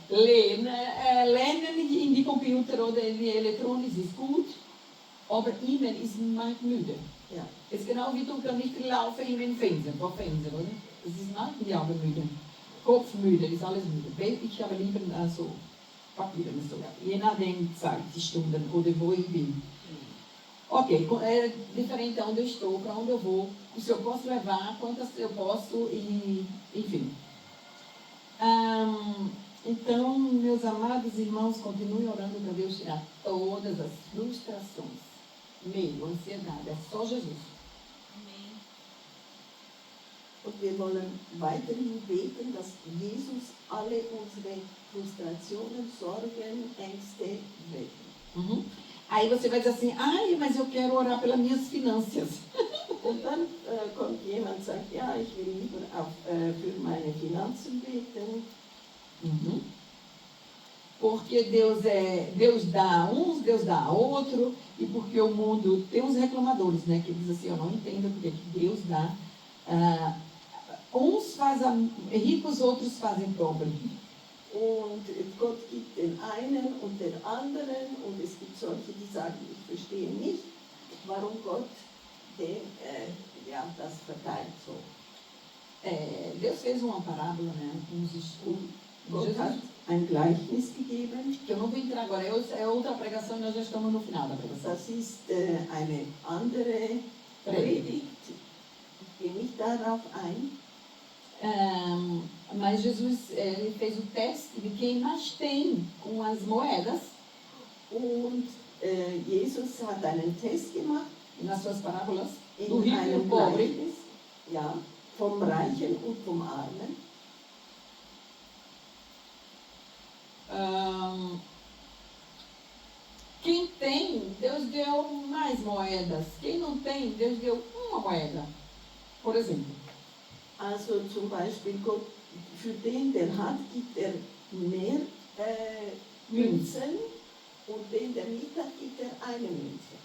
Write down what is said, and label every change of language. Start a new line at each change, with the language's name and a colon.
German: Lernen in die Computer oder in die Elektronik ist gut, aber E-Mail ist macht müde. Ja. Es ist genau wie du kannst nicht laufen in den Fernsehen, vor Fernsehen, oder? Es ist macht die Augen müde. Kopfmüde, ist alles müde. Ich habe lieber so Papier, so, je nachdem Zeit, die Stunden oder wo ich bin.
Portuguese: Ok, é diferente de onde eu estou, para onde eu vou, se eu posso levar, quantas eu posso, e enfim. Então, meus amados irmãos, continuem orando para Deus tirar todas as frustrações, medo, ansiedade, é só Jesus. Amém.
German: Und wir wollen weiterhin beten, dass Jesus alle unsere Frustrationen, Sorgen, Ängste wegnet.
Portuguese: Aí você vai dizer assim, mas eu quero orar pelas minhas finanças.
German: Und dann kommt jemand und sagt, ja, ich will lieber für meine Finanzen beten.
Portuguese: Porque Deus dá a uns, Deus dá a outro, e porque o mundo tem uns reclamadores, né, que dizem assim, eu não entendo porque que Deus dá. Uns fazem ricos, outros fazem pobres.
German: Und Gott gibt den einen und den anderen, und es gibt solche, die sagen, ich verstehe nicht, warum Gott das verteilt so.
Portuguese: Deus fez uma parábola, né?
German: Gott hat ein Gleichnis gegeben.
Portuguese: Que eu não vou entrar agora, é outra pregação e nós já estamos no final da pregação.
German: Das ist eine andere Predigt. Ich bin nicht darauf ein.
Portuguese: Mas Jesus ele fez o teste de quem mais tem com as moedas.
German: Und Jesus hat einen Test gemacht
Portuguese: Nas suas parábolas,
German: in
Portuguese: do rico e do
German: einem
Portuguese: pobre.
German: Gleichnis, ja, vom Reichen und vom Armen.
Portuguese: Quem tem, Deus deu mais moedas. Quem não tem, Deus deu uma moeda. Por exemplo.
German: Also zum Beispiel Gott, für den, der hat, gibt er mehr Münzen und den, der nicht hat, gibt er eine Münze.